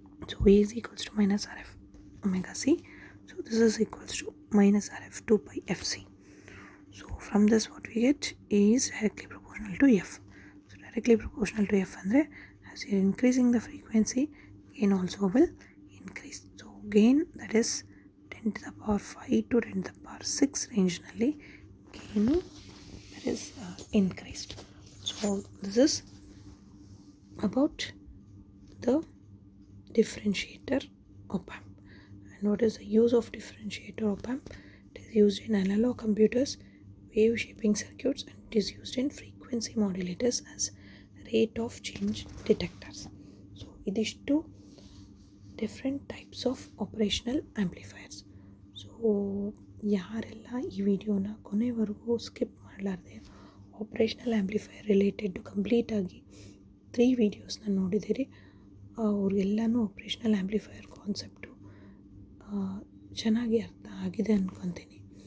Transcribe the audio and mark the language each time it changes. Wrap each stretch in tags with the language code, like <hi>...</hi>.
<en>So A is equals to minus R F omega C. So this is equals to minus R F 2 by F C. So from this what we get, A is directly proportional to F. So directly proportional to F ಅಂದರೆ as you are increasing the frequency, gain also will increase. So gain that is 10 to the power 5 to 10 to the power 6 ರೇಂಜ್ನಲ್ಲಿ gain that is increased. So this is about the differentiator op amp. And what is the use of differentiator op amp? It is used in analog computers, wave shaping circuits, and it is used in frequency modulators as rate of change detectors. So</en> <kn>idishtu</kn> <en>different types of operational amplifiers.</en> <kn>So ಯಾರೆಲ್ಲ ಈ ವಿಡಿಯೋನ ಕೊನೆವರೆಗೂ skip ಮಾಡಲಾರ್ದೆ operational amplifier related ಕಂಪ್ಲೀಟಾಗಿ 3 ವೀಡಿಯೋಸ್ನ ನೋಡಿದ್ದೀರಿ, ಅವ್ರಿಗೆಲ್ಲನೂ operational amplifier concept ಚೆನ್ನಾಗಿ ಅರ್ಥ ಆಗಿದೆ ಅಂದ್ಕೊತೀನಿ.</kn>